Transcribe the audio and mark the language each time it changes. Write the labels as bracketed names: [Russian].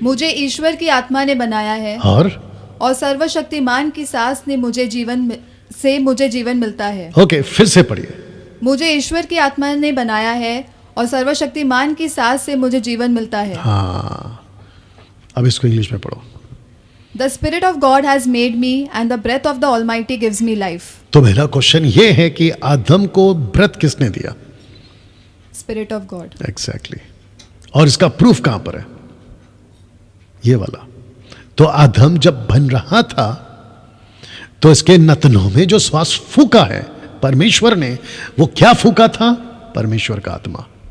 [Hindi] मुझे ईश्वर की आत्मा ने बनाया है, और सर्वशक्तिमान की सांस ने मुझे जीवन मिलता है। ओके, फिर से पढ़िए। मुझे ईश्वर की आत्मा ने बनाया है और सर्वशक्तिमान की सांस से मुझे जीवन मिलता है। हाँ, अब इसको इंग्लिश में पढ़ो। [English] The Spirit of God has made me and the breath of the Almighty gives me life. [Hindi] तो मेरा क्वेश्चन ये है कि आदम को ब्रेथ किसने दिया? [English] Spirit of God. [Hindi] एग्जैक्टली। और इसका प्रूफ कहां पर है? ये वाला। तो आदम जब बन रहा था तो इसके नथनों में जो श्वास फूका है परमेश्वर ने, वो क्या फूका था? परमेश्वर का आत्मा।